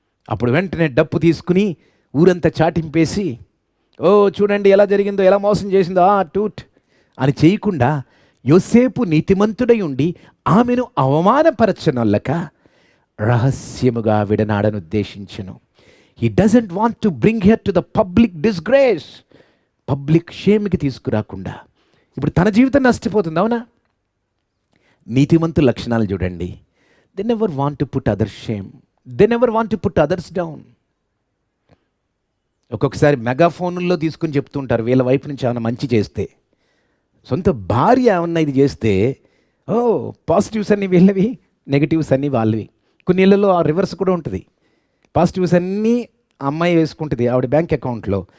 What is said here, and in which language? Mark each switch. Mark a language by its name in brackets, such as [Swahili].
[Telugu] అప్పుడు వెంటనే డప్పు తీసుకుని ఊరంతా చాటింపేసి, ఓ చూడండి ఎలా జరిగిందో, ఎలా మోసం చేసిందో టూట్ అని చేయకుండా, యోసేపు నీతిమంతుడై ఉండి ఆమెను అవమానపరచనొల్లక రహస్యముగా విడనాడను ఉద్దేశించను. [English] He doesn't want to bring her to the public disgrace. [Telugu] Public షేమ్కి తీసుకురాకుండా. ఇప్పుడు తన జీవితం నష్టపోతుంది, అవునా? నీతిమంతు లక్షణాలు చూడండి. [English] They never want to put others shame. They never want to put others down. [Telugu] ఒక్కొక్కసారి మెగాఫోన్లో తీసుకుని చెప్తుంటారు, వీళ్ళ వైపు నుంచి ఏమైనా మంచి చేస్తే, సొంత భార్య ఏమన్నా ఇది చేస్తే, పాజిటివ్స్ అన్నీ వీళ్ళవి, నెగిటివ్స్ అన్నీ వాళ్ళవి. కొన్ని ఇళ్ళలో ఆ రివర్స్ కూడా ఉంటుంది. పాజిటివ్స్ అన్నీ అమ్మాయి వేసుకుంటుంది ఆవిడ బ్యాంక్ అకౌంట్లో.